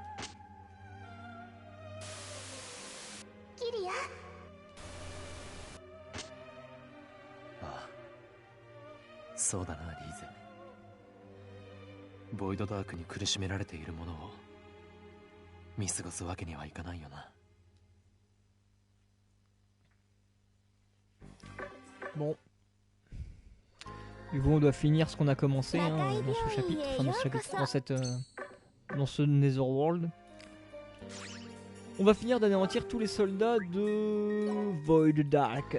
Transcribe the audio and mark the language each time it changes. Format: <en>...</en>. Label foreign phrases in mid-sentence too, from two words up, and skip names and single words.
<ja>キリアああ、 そうだなリーゼ。ボイドダークに苦しめられているものを見過ごすわけにはいかないよな。</ja> <fr>Bon. Du coup, on doit finir ce qu'on a commencé hein, dans ce chapitre, enfin dans ce chapitre, dans ce Netherworld. On va finir d'anéantir tous les soldats de Void Dark.</fr>